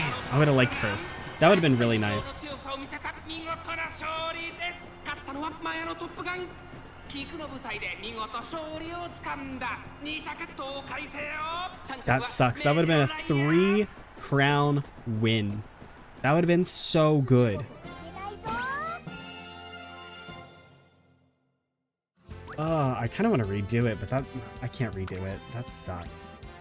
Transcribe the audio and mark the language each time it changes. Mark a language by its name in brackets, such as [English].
[English] I would have liked 1st. That would have been really nice. [Japanese] 見事な勝利です。勝ったのはマヤのトップガン。菊の舞台で見事勝利をつかんだ。 2着東海帝王。 [English] That sucks. That would have been a 3-crown win. That would have been so good. [Japanese] いけないぞ。 [English] I kind of want to redo it, but I can't redo it. That sucks.